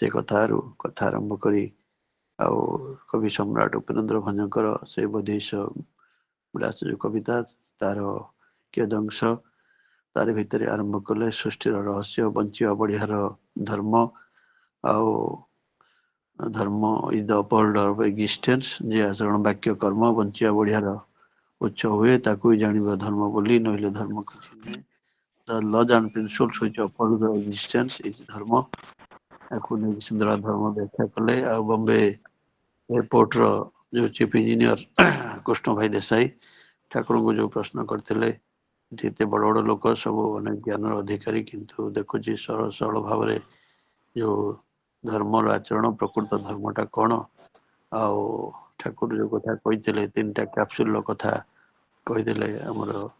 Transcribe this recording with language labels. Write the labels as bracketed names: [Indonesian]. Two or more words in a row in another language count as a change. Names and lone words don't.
[Odia] କଥାରୁ କଥା ଆରମ୍ଭ କରି ଆଉ କବି ସମ୍ରାଟ ଉପେନ୍ଦ୍ର ଭଞ୍ଜଙ୍କର ସେ ବୋଧେଶ ବିଳାସ ଯୋଉ କବିତା, ତାର କିୟଦଂଶ ତାରି ଭିତରେ ଆରମ୍ଭ କଲେ ସୃଷ୍ଟିର ରହସ୍ୟ, ବଞ୍ଚିବା ବଢିଆର ଧର୍ମ, ଆଉ ଧର୍ମ [English] is the upholder of existence, [Odia] ଯେ ଆଚରଣ ବାକ୍ୟ କର୍ମ ବଞ୍ଚିବା ବଢିଆର ଉଚ୍ଚ ହୁଏ, ତାକୁ ହିଁ ଜାଣିବ ଧର୍ମ ବୋଲି, ନହେଲେ ଧର୍ମ କିଛି ନୁହେଁ। [English] The laws and principles which uphold the existence is ଧର୍ମ। [Odia] ତାକୁ ନେଇକି ସୁନ୍ଦର ଧର୍ମ ବ୍ୟାଖ୍ୟା କଲେ। ଆଉ ବମ୍ବେ ଏୟାରପୋର୍ଟର ଯୋଉ [English] chief engineer [Odia] କୃଷ୍ଣ ଭାଇ ଦେଶାଇ ଠାକୁରଙ୍କୁ ଯୋଉ ପ୍ରଶ୍ନ କରିଥିଲେ, ଯେତେ ବଡ ବଡ ଲୋକ ସବୁ ଅନେକ ଜ୍ଞାନର ଅଧିକାରୀ, କିନ୍ତୁ ଦେଖୁଛି ସରଳ ସରଳ ଭାବରେ ଯୋଉ ଧର୍ମର ଆଚରଣ, ପ୍ରକୃତ ଧର୍ମଟା କଣ, ଆଉ ଠାକୁର ଯୋଉ କଥା କହିଥିଲେ 3ଟା କ୍ୟାପସୁଲ କଥା କହିଥିଲେ ଆମର